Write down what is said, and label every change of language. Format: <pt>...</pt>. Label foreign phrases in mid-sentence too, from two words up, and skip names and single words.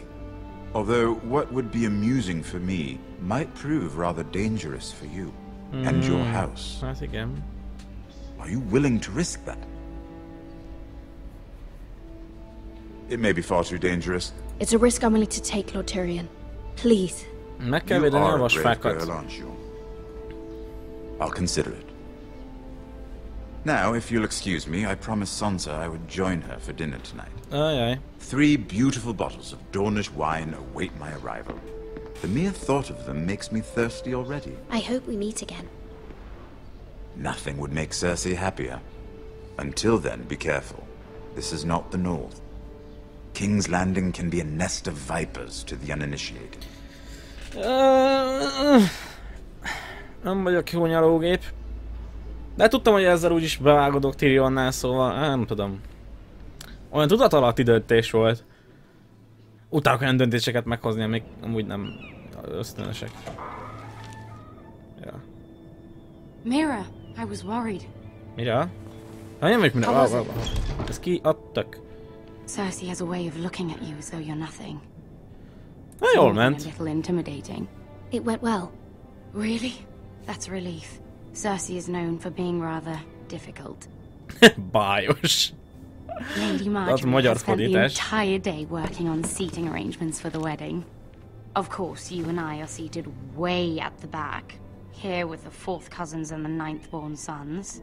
<en>Although what would be amusing for me might prove rather dangerous for you and your house. I think Are you willing to risk that? It may be far too dangerous. It's a risk I'm willing to take, Lord Tyrion. Please.</en> <hu>Meg kell védeni a vasfákat.</hu> <en>I'll consider it. Now, if you'll excuse me, I promised Sansa I would join her for dinner tonight. Aye. 3 beautiful bottles of Dornish wine await my arrival. The mere thought of them makes me thirsty already. I hope we meet again. Nothing would make Cersei happier. Until then, be careful. This is not the North. King's Landing can be a nest of vipers to the uninitiated.</en> <hu>Nem vagyok jó nyalógép. De tudtam, hogy ezzel úgyis bevágodok Tyrionnál, szóval nem tudom. Olyan tudatalatti döntés volt. Utálok olyan döntéseket meghozni, amik amúgy nem ösztönösek. Ja.</hu> <en>Mira, I was worried.</en> <hu>Mira? Ha nem vagyok minden. Ez ki adtak?</hu> <en>Cersei has a way of looking at you as though you're nothing.</en> <hu>Jól ment.</hu> <en>A little intimidating. It went well. Really? That's a relief. Cersei is known for being rather difficult.</en> <hu>Bájos.</hu> <en>Lady Marjorie has spent the entire day working on seating arrangements for the wedding. Of course, you and I are seated way at the back, here with the 4th cousins and the 9th-born sons.</en>